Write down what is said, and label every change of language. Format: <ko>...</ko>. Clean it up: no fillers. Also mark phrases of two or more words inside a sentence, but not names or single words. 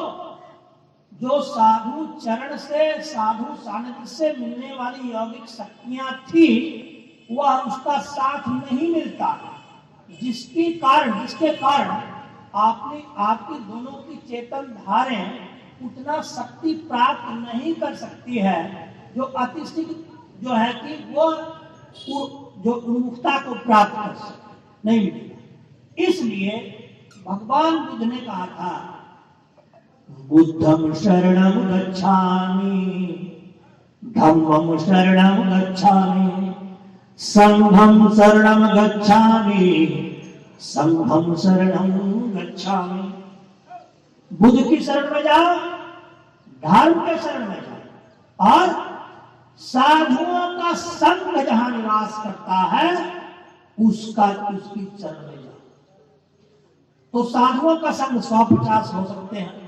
<hi>जो साधु चरण से, साधु सानिध्य से मिलने वाली यौगिक शक्तियां थी, वह उसका साथ नहीं मिलता, जिसके कारण आपकी दोनों की चेतन धारें उतना शक्ति प्राप्त नहीं कर सकती है जो अतिशीघ्र जो है कि वो जो उन्मुखता को प्राप्त कर सके, नहीं मिलेगा। इसलिए भगवान बुद्ध ने कहा था,</hi> <pi>बुद्धं शरणं गच्छामि, धम्मं शरणं गच्छामि, संघं शरणं गच्छामि, संघं शरणं गच्छामि।</pi> <hi>बुद्ध की शरण में जाओ, धर्म के शरण में जाओ, और साधुओं का संग जहां निवास करता है उसकी चरण में जाओ। तो साधुओं का संग 150 हो सकते हैं।</hi>